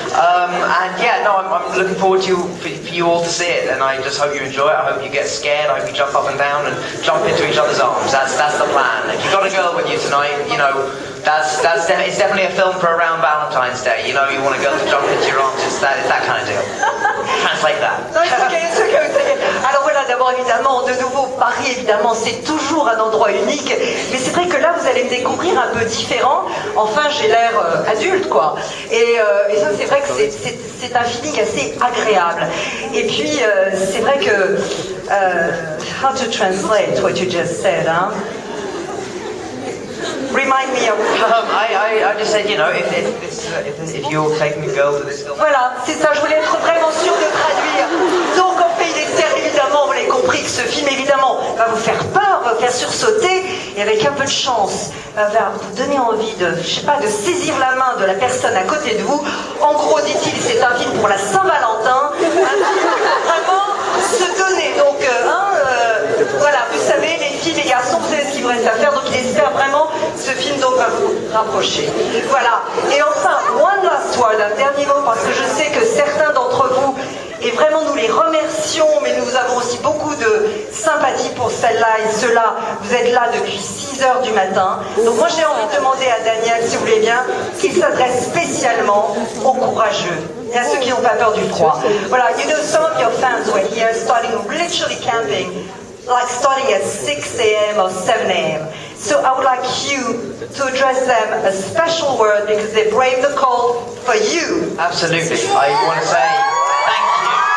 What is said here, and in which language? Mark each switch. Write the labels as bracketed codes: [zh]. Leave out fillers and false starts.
[en] And yeah, no, I'm looking forward for you all to see it, and I just hope you enjoy it. I hope you get scared. I hope you jump up and down and jump into each other's arms. That's the plan. If you've got a girl with you tonight, it's definitely a film for around Valentine's Day. You want a girl to jump into your arms. It's that kind of deal. Translate that. [fr] Non, c'est ok. Alors voilà, d'abord évidemment, de nouveau, Paris, évidemment, c'est toujours un endroit unique, mais c'est vrai que là, vous allez me découvrir un peu différent. Enfin, j'ai l'air adulte, quoi. Et ça, c'est vrai que c'est un feeling assez agréable. Et puis, c'est vrai que... [en] how to translate what you just said, hein? Remind me of... I just said, you know, if you're taking a girl to this film. [fr] Voilà, c'est ça, je voulais être vraiment sûre de traduire. Donc en Pays d'Esther, évidemment, vous l'avez compris que ce film, évidemment, va vous faire peur, va vous faire sursauter, et avec un peu de chance, va vous donner envie de, je sais pas, de saisir la main de la personne à côté de vous. En gros, dit-il, c'est un film pour la Saint-Valentin, un film vraiment se donner. Donc, voilà, vous savez, les filles, les garçons, vous savez ce qu'il vous reste à faire, donc il espère vraiment ce film donc va vous rapprocher. Voilà. Et enfin, [en] one last word, [fr] un dernier mot, parce que je sais que certains d'entre vous, et vraiment nous les remercions, mais nous avons aussi beaucoup de sympathie pour celle-là et ceux-là. Vous êtes là depuis 6 heures du matin. Donc moi j'ai envie de demander à Daniel, si vous voulez bien, qu'il s'adresse spécialement aux courageux et à ceux qui n'ont pas peur du froid. [en] Voilà, you know, some of your fans were here starting literally camping, like starting at 6 a.m. or 7 a.m. So I would like you to address them a special word because they braved the cold for you. Absolutely. I want to say thank you.